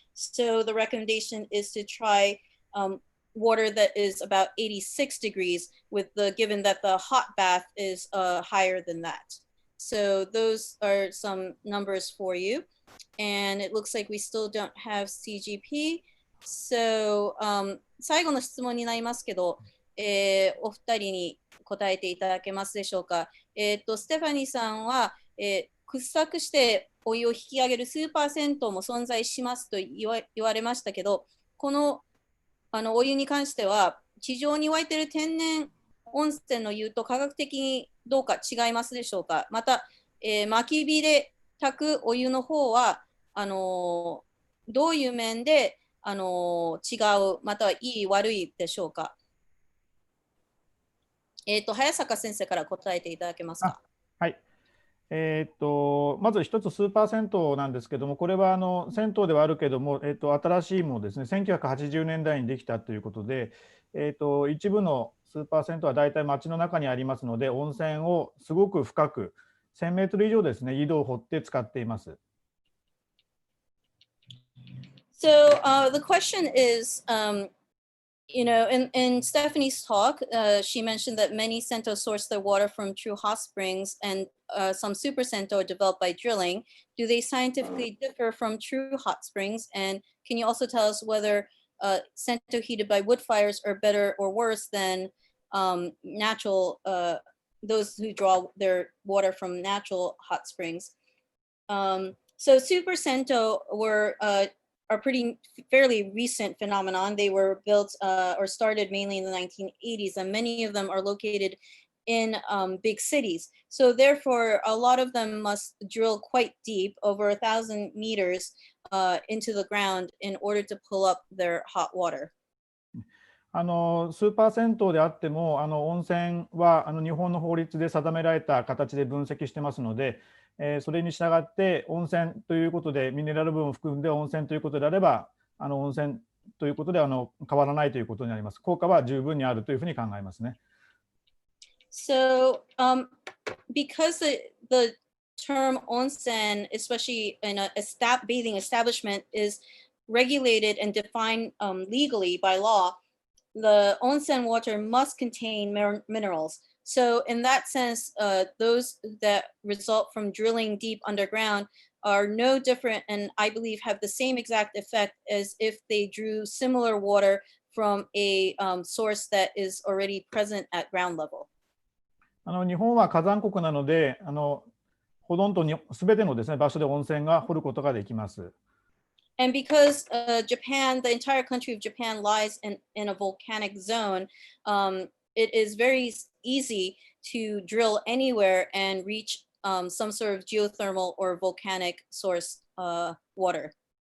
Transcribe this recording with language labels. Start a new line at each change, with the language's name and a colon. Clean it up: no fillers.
English: So the recommendation is to try water that is about 86 degrees, given that the hot bath is higher than that. So those are some numbers for you. And it looks like we still don't have CGP.
Japanese: So 最後の質問になりますけど、お二人に答えていただけますでしょうか。ステファニーさんは、掘削してお湯を引き上げるスーパー銭湯も存在しますと言われましたけど、このお湯に関しては地上に湧いている天然温泉の湯と科学的にどうか違いますでしょうか。また、薪火で炊くお湯の方はどういう面で違う、またはいい悪いでしょうか。早坂先生から答えていただけますか。はい。まず一つスーパー銭湯なんですけども、これは銭湯ではあるけども、新しいものですね、1980年代にできたということで、一部のスーパー銭湯は大体町の中にありますので、温泉をすごく深く1000メートル以上ですね、井戸を掘って使っています。
English: So the question is, you know, in Stephanie's talk, she mentioned that many Cento source their water from true hot springs, and some super Cento are developed by drilling. Do they scientifically differ from true hot springs? And can you also tell us whether Cento heated by wood fires are better or worse than natural, those who draw their water from natural hot springs? So super Cento are fairly recent phenomenon. They were built or started mainly in the 1980s, and many of them are located in big cities. So therefore, a lot of them must drill quite deep, over 1,000 meters into the ground in order to pull up their hot water.
Japanese: スーパー銭湯であっても温泉は日本の法律で定められた形で分析してますので、それに従って温泉ということでミネラル分を含んで温泉ということであれば温泉ということで変わらないということになります。効果は十分にあるというふうに考えますね。
English: So because the term onsen, especially in a bathing establishment, is regulated and defined legally by law, the onsen water must contain minerals. So in that sense, those that result from drilling deep underground are no different, and I believe have the same exact effect as if they drew similar water from a source that is already present at ground level.
Japanese: 日本は火山国なので、ほとんどすべてのですね、場所で温泉が掘ることができます。
English: And because Japan, the entire country of Japan lies in a volcanic zone, it is very easy to drill anywhere and reach some sort of geothermal or volcanic source water.